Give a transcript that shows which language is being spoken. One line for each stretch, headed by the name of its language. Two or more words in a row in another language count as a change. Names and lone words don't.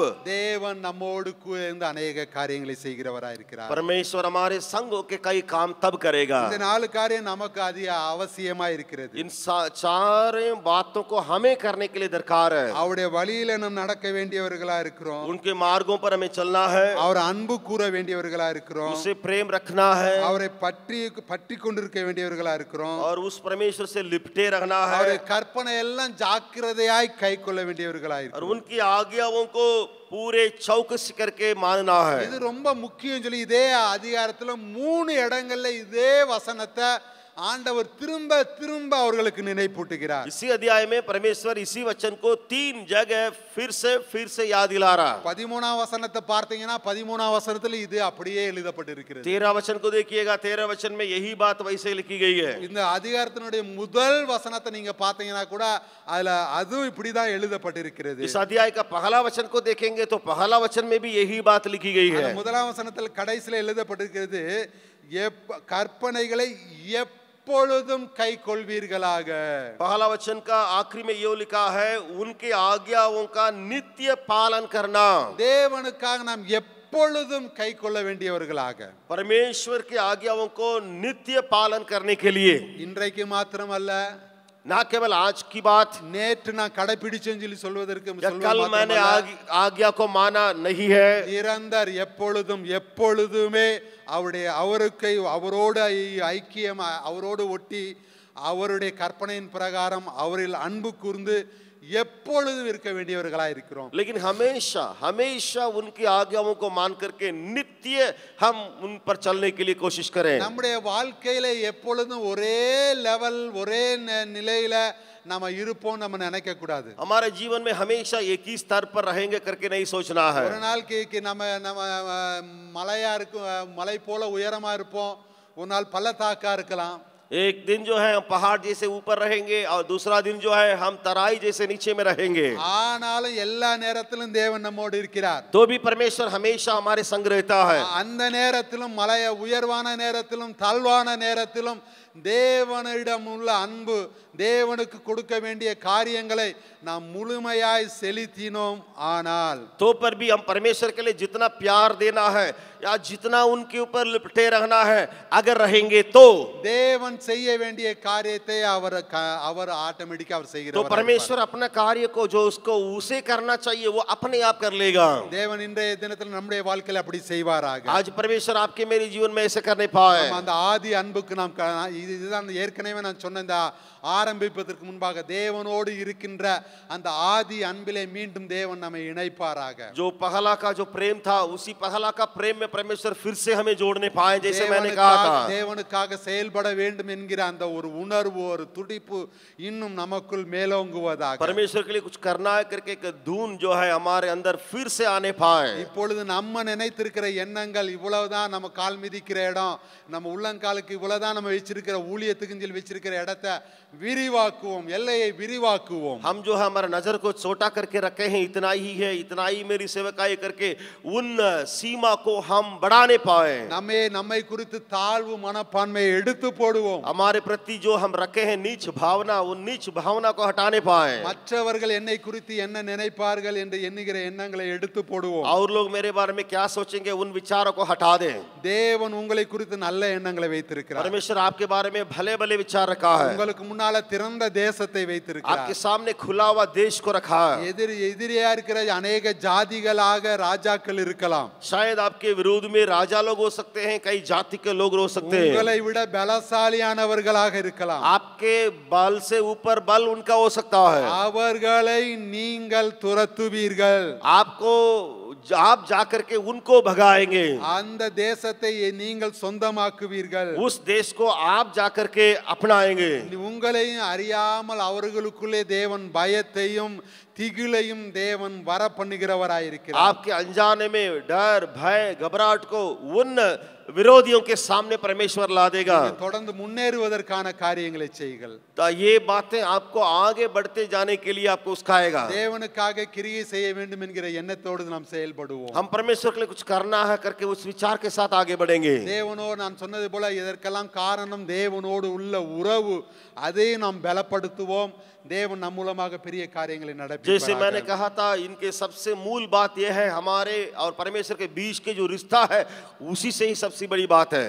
Tamil: தேவன் நம்மோடு சேர்ந்து अनेक காரியங்களை செய்கிறவராய் இருக்கிறார்.
Hindi: परमेश्वर हमारे संग के कई काम तब करेगा।
Tamil: இந்த நாலு காரியம் நமக்கு அதிக அவசியமாய் இருக்கிறது.
Hindi: इन चार बातों को हमें करने के लिए दरकार है।
Tamil: அவருடைய வழியில நாம் நடக்க வேண்டியவர்களா இருக்கிறோம்.
Hindi: उनके मार्गों पर हमें चलना है,
Tamil: அவர் அன்பு கூற வேண்டியவர்களா இருக்கிறோம்.
Hindi: उससे प्रेम रखना है,
Tamil: அவரை பற்றி கொண்டிருக்க வேண்டியவர்களா இருக்கிறோம்.
Hindi: और उस परमेश्वर से लिपटे रहना है,
Tamil: அவருடைய கற்பனை எல்லாம் ஜாக்கிரதையாய் கைக்கொள்ள வேண்டியவர்களா और இருக்கிறோம்.
Hindi: उनकी आज्ञाओं को पूरे चौकसी करके मानना है।
Tamil: இது ரொம்ப முக்கியம் சொல்லி இதே அதிகாரத்துல 3 இடங்கள்ல இதே வசனத்தை ஆண்டவர் திரும்ப திரும்ப அவர்களுக்கு நினைப்பூட்டுகிறார்.
Hindi: इसी अध्याय में परमेश्वर इसी वचन को 3 जगह फिर से याद दिला रहा है।
Tamil: 13ஆம் வசனத்தை பார்த்தீங்கன்னா 13ஆம் வசனத்துல இது அப்படியே எழுதப்பட்டிருக்கிறது.
Hindi: 13 वचन को देखिएगा, 13 वचन में यही बात वैसे लिखी गई है।
Tamil: இந்த அதிகாரத்தினுடைய முதல் வசனத்தை நீங்க பார்த்தீங்கன்னா கூட அதுல அதுவும் இப்படிதான் எழுதப்பட்டிருக்கிறது.
Hindi: इस अध्याय का पहला वचन को देखेंगे तो पहला वचन में भी यही बात लिखी गई है।
Tamil: முதலாம் வசனத்தில் கடைசியில் எழுதப்பட்டிருக்கிறது கற்பனைகளை எப்பொழுதும் கைக்கொள்வீர்களாக.
Hindi: पहला वचन का आखिरी में ये लिखा है, उनके आज्ञाओं का नित्य पालन करना।
Tamil: தேவனுக்காக நாம் எப்பொழுதும் கைக்கொள்ள வேண்டியவர்களாக,
Hindi: परमेश्वर की आज्ञाओं को नित्य पालन करने के लिए,
Tamil: இன்றைக்கு மாத்திரமல்ல,
Hindi: ना केवल आज की बात,
Tamil: நேற்று நான் கடைபிடிச்சேன்னு சொல்லி சொல்வதற்கு
Hindi: या कल मैंने आज्ञा को माना नहीं है,
Tamil: நிரந்தர் எப்பொழுதும் எப்பொழுதுமே அவருக்கு அவரோடு ஐக்கியம் அவரோடு ஒட்டி அவருடைய கற்பனையின் பிரகாரம் அவரில் அன்பு கூர்ந்து எப்பொழுதும் இருக்க வேண்டியவர்களாக இருக்கிறோம்.
Hindi: लेकिन हमेशा हमेशा उनकी आज्ञाओं को मान करके नित्य हम उन पर चलने के लिए कोशिश करें।
Tamil: நம்முடைய வாழ்க்கையில எப்பொழுதும் ஒரே லெவல் ஒரே நிலையில நாம இருப்போம் நம்ம நினைக்க கூடாது.
Hindi: हमारे जीवन में हमेशा एक ही स्तर पर रहेंगे करके नहीं सोचना है।
Tamil: ஒரு நாள் நம்ம மலையா இருக்கும், மலை போல உயரமா இருப்போம், ஒரு நாள் பள்ளத்தாக்கா இருக்கலாம்.
Hindi: एक दिन जो है हम पहाड़ जैसे ऊपर रहेंगे और दूसरा दिन जो है हम तराई जैसे नीचे में रहेंगे।
Tamil: ஆனாலும் எல்லா நேரத்திலும் தேவன் நம்மோடு இருக்கிறார்.
Hindi: तो भी परमेश्वर हमेशा हमारे संग रहता है।
Tamil: அந்த நேரத்திலும் மலைய உயர்வான நேரத்திலும் தாழ்வான நேரத்திலும் தேவனிடம் உள்ள அன்பு, தேவனுக்கு கொடுக்க வேண்டிய காரியங்களை நாம் முழுமையாய் செலுத்தினோம். ஆனால்
Hindi: तो पर भी हम परमेश्वर के लिए जितना प्यार देना है या जितना उनके ऊपर लिपटे रहना है अगर रहेंगे तो
Tamil: தேவன் செய்ய வேண்டிய காரியத்தை அவர் ஆட்டோமேட்டிக்கா அவர் செய்கிறார்.
Hindi: तो परमेश्वर अपना कार्य को जो उसको उसे करना चाहिए वो अपने आप कर लेगा।
Tamil: தேவன் இன்றைய தினத்தில் நம்முடைய வாழ்க்கையில் அப்படி செய்வாராக.
Hindi: आज परमेश्वर आपके मेरे जीवन में ऐसे करने पाए।
Tamil: அந்த ஆதி அன்புக்கு நாம் இதுதான் ஏற்கனவே நான் சொன்ன இந்த ஆரம்பிப்பதற்கு முன்பாக தேவனோடு இருக்கின்ற அந்த ஆதி அன்பிலே மீண்டும் தேவன் நம்மை இணைப்பாராக.
Hindi: जो पहला का जो प्रेम था उसी पहला का प्रेम में परमेश्वर फिर से हमें जोड़ने पाए, जैसे मैंने कहा था।
Tamil: தேவனுக்காக செயல்பட வேண்டும் என்கிற அந்த ஒரு உணர்வு, ஒரு துடிப்பு இன்னும் நமக்குள் மேலோங்குவதாக,
Hindi: परमेश्वर के लिए कुछ करना है करके एक धुन जो है हमारे अंदर फिर से आने पाए।
Tamil: இப்பொழுது நம்ம நினைத்திருக்கிற எண்ணங்கள் இவ்வளவுதான், நம்ம கால் மிதிக்கிற இடம், நம்ம உள்ளங்காலுக்கு இவ்வளவுதான் நம்ம வச்சிருக்கிற ஊழியத்துக்கு வச்சிருக்கிற இடத்தை விரிவாக்குவோம், எல்லையை விரிவாக்குவோம்.
Hindi: हम जो है हमारा नजर को छोटा करके रखे हैं, इतना ही है, इतना ही मेरी सेवकाई करके उन सीमा को हम बढ़ाने पाए।
Tamil: நம்மை குறித்து தாழ்வு மனப்பான்மையை எடுத்து போடுவோம்.
Hindi: हमारे प्रति जो हम रखे हैं नीच भावना, उन नीच भावना को हटाने पाए।
Tamil: மற்றவர்கள் என்னை குறித்து என்ன நினைப்பார்கள் என்று எண்ணுகிற எண்ணங்களை எடுத்து போடுவோம்.
Hindi: और लोग मेरे बारे में क्या सोचेंगे उन विचारों को हटा दें।
Tamil: தேவன் உங்களை குறித்து நல்ல எண்ணங்களை வைத்திருக்கிறார்.
Hindi: परमेश्वर आपके बारे में भले भले विचार रखा है।
Tamil: உங்களுக்கு முன்னால திறந்த தேசத்தை வைத்திருக்கிறார்.
Hindi: आपके सामने खुला हुआ देश को रखा है।
Tamil: எதிரியா இருக்கிற अनेक ஜாதிகளாக ராஜாக்கள் இருக்கலாம்.
Hindi: शायद आपके विरोध में राजा लोग हो सकते हैं, कई जाति के लोग हो सकते हैं।
Tamil: உங்களை விட பலசாலியானவர்களாக இருக்கலாம்.
Hindi: आपके बल से ऊपर बल उनका हो सकता है।
Tamil: அவர்களை நீங்கள் துரத்துவீர்கள்.
Hindi: आप जाकर के उनको भगाएंगे।
Tamil: அந்த தேசத்தை நீங்கள் சொந்தமாக்குவீர்கள்.
Hindi: उस देश को आप जाकर के अपनाएंगे।
Tamil: உங்களையும் அறியாமல் அவர்களுக்குள்ளே தேவன் பயத்தையும் திகிலையும் தேவன் வர பண்ணுகிறவராயிருக்கிறார்.
Hindi: आपके अनजाने में डर भय घबराहट को उन विरोधियों के सामने परमेश्वर ला देगा।
Tamil: தொடர்ந்து முன்னேறுவதற்கான காரியங்களை செய்யுங்கள்.
Hindi: तो ये बातें आपको आगे बढ़ते जाने के लिए आपको उस्काएगा।
Tamil: தேவனுக்காக கிரியை செய்ய வேண்டும் என்கிற எண்ணத்தோடு நாம் செயல்படுவோம்.
Hindi: हम परमेश्वर के लिए कुछ करना है करके उस विचार के साथ आगे बढ़ेंगे।
Tamil: தேவனோடு நான் சொன்னது போல இதற்கெல்லாம் காரணம் தேவனோடு உள்ள உறவு. அதை நாம் பலப்படுத்துவோம். தேவன் நம் மூலமாக பெரிய காரியங்களை நடப்பிப்பார்.
Hindi: जैसे मैंने कहा था, इनके सबसे मूल बात यह है हमारे और परमेश्वर के बीच के जो रिश्ता है उसी से ही सबसे बड़ी बात है।